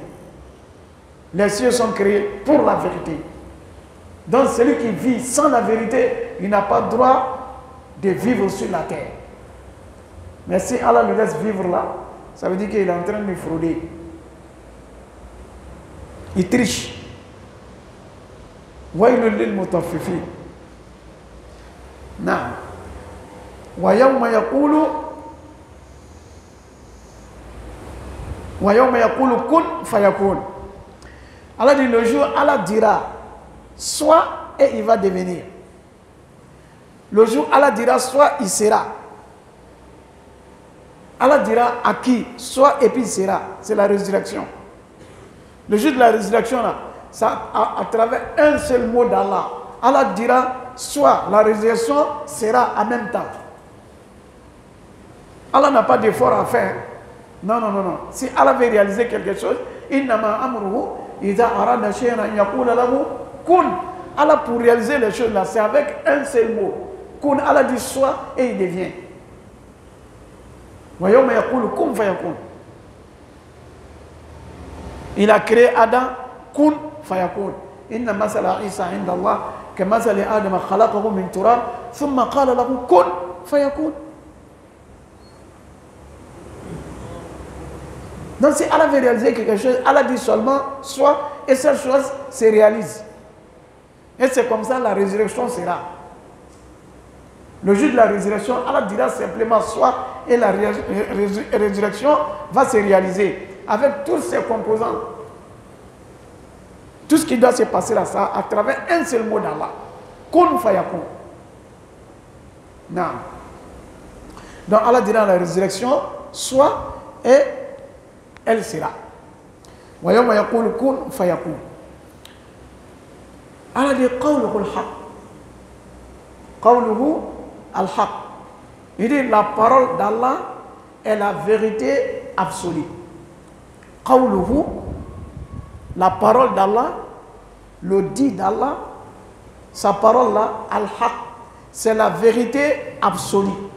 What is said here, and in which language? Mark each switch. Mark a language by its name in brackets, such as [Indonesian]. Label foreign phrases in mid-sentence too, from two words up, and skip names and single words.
[French] Les cieux sont créés pour la vérité. Donc celui qui vit sans la vérité, il n'a pas droit de vivre sur la terre. Mais si Allah le laisse vivre là, ça veut dire qu'il est en train de frauder. Il triche. [Arabic] ويل للمطففين. [French] Naam. [Arabic] ويوم يقول كن فيكون. [French] Allah dit le jour, Allah dira soit et il va devenir. Le jour, Allah dira soit il sera. Allah dira à qui soit et puis il sera. C'est la résurrection. Le jour de la résurrection, là, ça, à travers un seul mot d'Allah, Allah dira soit la résurrection sera en même temps. Allah n'a pas d'effort à faire. Non, non, non, non. Si Allah veut réaliser quelque chose, [Arabic] إنما أمره إذا أراد شيئا أن يقول له كن. [French] Allah pour réaliser les choses là, c'est avec un seul mot. Kun, Allah dit soit et il devient. [Arabic] ويوم يقول كن فيكون. [French] Il a créé Adam, [Arabic] كن فيكون. إن مثل عيسى عند الله كمثل آدم خلقه من تراب ثم قال له كن فيكون. [French] Donc si Allah veut réaliser quelque chose, Allah dit seulement soit et cette chose se réalise. Et c'est comme ça la résurrection sera. Le jour de la résurrection, Allah dira simplement soit et la résurrection va se réaliser avec tous ses composants. Tout ce qui doit se passer là, ça à travers un seul mot d'Allah. [Arabic] كن فيكون. Non. [French] Donc Allah dira la résurrection soit et elle sera. [Arabic] ويوم يقول كن فيكون. [French] Allah dit [Arabic] قوله الحق. قوله الحق. [French] Il dit la parole d'Allah est la vérité absolue. Qawluhu, la parole d'Allah, le dit d'Allah, sa parole là, al-haq, c'est la vérité absolue.